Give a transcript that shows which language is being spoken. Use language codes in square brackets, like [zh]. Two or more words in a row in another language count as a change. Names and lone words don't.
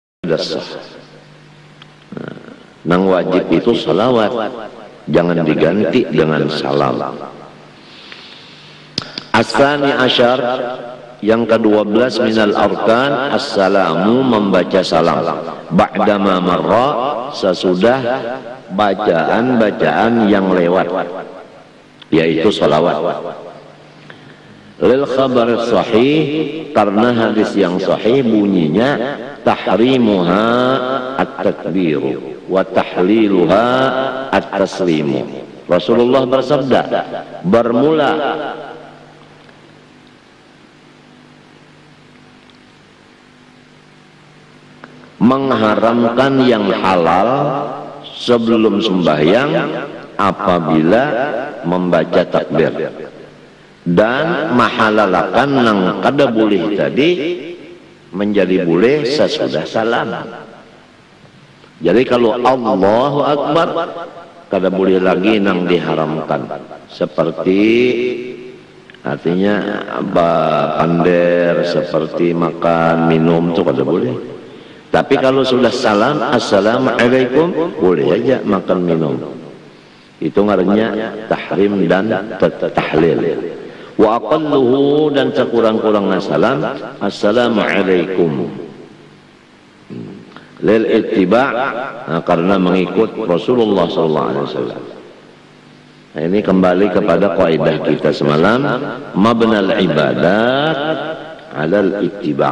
[bjn] tadassah. Nang wajib itu salawat, jangan diganti dengan salam. [ar] الثاني عشر, [id] yang ke-12 [ar] من الأركان, as-salamu, [id] membaca salam. [ar] بعدما مر, [id] sesudah bacaan-bacaan yang lewat, yaitu salawat. [ar] للخبر صحيح, [id] karena hadis yang sahih bunyinya [ar] تحريمها التكبير وتحليلها التسليم. [bjn] Rasulullah bersabda, bermula mengharamkan yang halal sebelum sembahyang apabila membaca takbir, dan mahalalakan nang kada boleh tadi menjadi boleh sesudah salam. Jadi kalau [ar] الله أكبر [bjn] kada boleh lagi nang diharamkan, seperti artinya pander, seperti makan minum itu kada boleh. Tapi kalau sudah salam, assalamualaikum, boleh aja makan minum. Itu ngarannya tahrim dan tahlil. [ar] وأقله, [id] dan sekurang-kurangnya salam, assalamualaikum. [ar] للاتباع', [id] karena mengikut Rasulullah SAW. Nah, ini kembali kepada kaidah kita semalam, [ar] مبنى العبادات على الاتباع'.